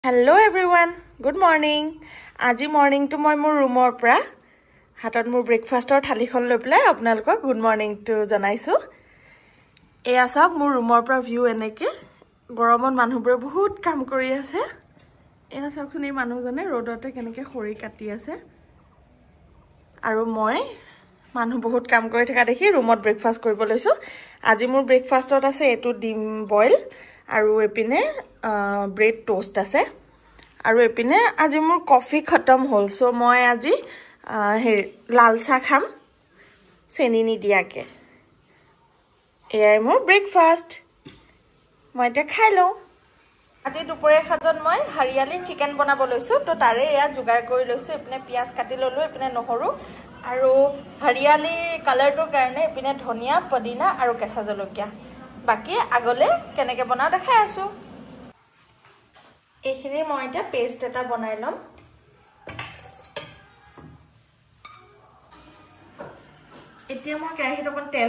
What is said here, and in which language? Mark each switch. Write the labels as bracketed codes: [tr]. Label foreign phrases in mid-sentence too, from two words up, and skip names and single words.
[en] Hello everyone, good morning. [as] আজি মৰ্নিংটো মই মোৰ ৰুমৰ পৰা হাতত মোৰ ব্ৰেকফাষ্টৰ থালিখন লৈ পেলাই আপোনালোক [en] good morning [as] টো জনাইছোঁ. এয়া চাওক মোৰ ৰুমৰ পৰা ভিউ এনেকে গোৰোমন মানুহবোৰে বহুত কাম কৰি আছে. এয়া চাওক শুনি মানুহজনে ৰ'দত কেনেকে খৰি কাটি আছে. আৰু মই মানুহ বহুত কাম কৰি থকা দেখি ৰুমত ব্ৰেকফাষ্ট কৰিব লৈছোঁ. আজি মোৰ ব্ৰেকফাষ্টত আছে এটা কণী বইল আৰু এপিনে [en] bread toast [as] আছে আৰু এপিনে আজি মোৰ কফি খতম হ'ল সেয়ে মই আজি লাল চাহ খাম চেনি নিদিয়াকৈ এয়াই মোৰ ব্ৰেকফাষ্ট মই তাক খালোঁ আজি দুপৰীয়া খাজন মই হাৰিয়ালী চিকেন বনাবলৈ লৈছোঁ তাৰ বাবে এয়া যোগাৰ কৰি লৈছোঁ এপিনে পিঁয়াজ কাটি ললোঁ এপিনে নহৰু আৰু হাৰিয়ালী কালাৰটোৰ কাৰণে এপিনে ধনিয়া পদিনা আৰু কেঁচা জলকীয়া বাকি আগলে কেনেকে বনাও দেখাই আছো এইখিনি মই এটা পেস্ট এটা বনাই লম এতিয়া মই কেৰাহীত অকন তেল